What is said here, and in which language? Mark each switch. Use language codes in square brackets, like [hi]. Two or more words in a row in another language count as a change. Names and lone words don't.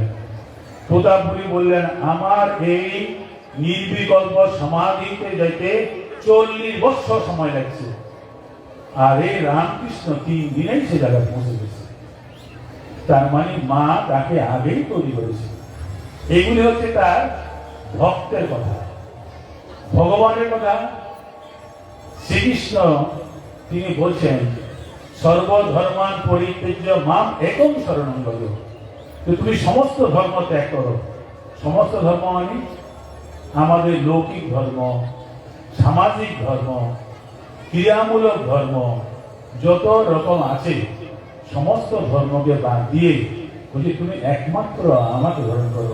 [bn] প্রতাপপুরী বললেন, আমার এই নির্বিকল্প সমাধিতে যেতে 40 বছর সময় লাগছে, আর এই রামকৃষ্ণ 3 দিনেই সে জায়গায় পৌঁছে গেছে। তার মানে মা তাকে আগেই তৈরি করেছে। এগুলি হচ্ছে তার ভক্তের কথা, ভগবানের কথা। শ্রীকৃষ্ণ তিনি বলছেন [sa] সর্বধর্মান পরিত্যাজ্য মাম একম শরণং ব্রজ। [bn] তো তুমি সমস্ত ধর্ম ত্যাগ করো। সমস্ত ধর্ম মানে আমাদের লৌকিক ধর্ম, সামাজিক ধর্ম, ক্রিয়ামূলক ধর্ম যত রকম আছে সমস্ত ধর্মকে বাদ দিয়ে বলছি তুমি একমাত্র আমাকে গ্রহণ করো।